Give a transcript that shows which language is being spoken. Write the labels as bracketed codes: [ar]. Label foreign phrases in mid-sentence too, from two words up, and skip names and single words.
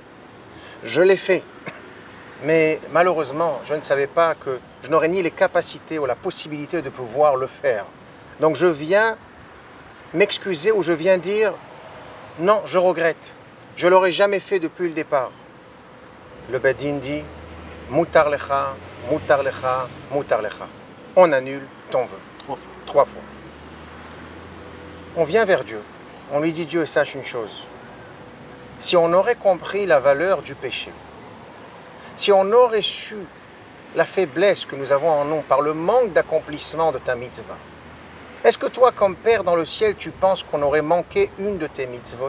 [fr] Je l'ai fait, mais malheureusement, je ne savais pas que je n'aurais ni les capacités ou la possibilité de pouvoir le faire. Donc je viens m'excuser ou je viens dire, non, je regrette, je ne l'aurais jamais fait depuis le départ. Le Beth Din dit, [he] מותר לך מותר לך מותר לך. [fr] On annule ton vœu. 3 fois. On vient vers Dieu, on lui dit, Dieu, sache une chose. Si on aurait compris la valeur du péché, si on aurait su la faiblesse que nous avons en nous par le manque d'accomplissement de ta mitzvah, est-ce que toi, comme Père dans le ciel, tu penses qu'on aurait manqué une de tes mitzvot?